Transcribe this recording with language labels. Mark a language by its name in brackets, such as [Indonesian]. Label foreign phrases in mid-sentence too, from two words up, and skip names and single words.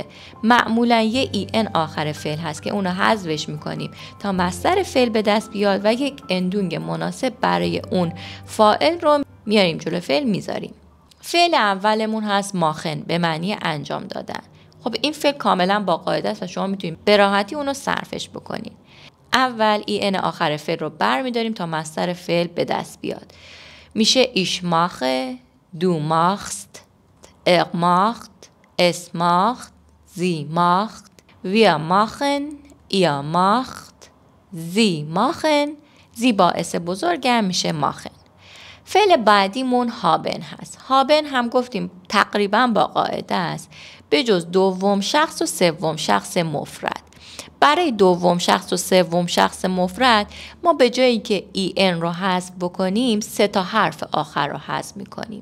[Persian] معمولا یه این آخر فعل هست که اونو حذفش میکنیم تا مصدر فعل به دست بیاد و یک اندونگ مناسب برای اون فاعل رو میاریم جلو فعل میذاریم. فعل اولمون هست ماخن به معنی انجام دادن. خب این فعل کاملا با قاعده است و شما میتونید به راحتی اونو صرفش بکنید. اول این آخر فعل رو برمیداریم تا مصدر فعل به دست بیاد. میشه [German] ich mache, du machst, er macht, es macht, sie macht, wir machen, ihr macht, sie machen. [Persian] sie باعث بزرگم میشه ماخن. فعل بعدیمون هابن هست. هابن هم گفتیم تقریبا با قاعده است به جز دوم شخص و سوم شخص مفرد. برای دوم شخص و سوم شخص مفرد ما به جایی که این رو حذف بکنیم 3 تا حرف آخر رو حذف میکنیم.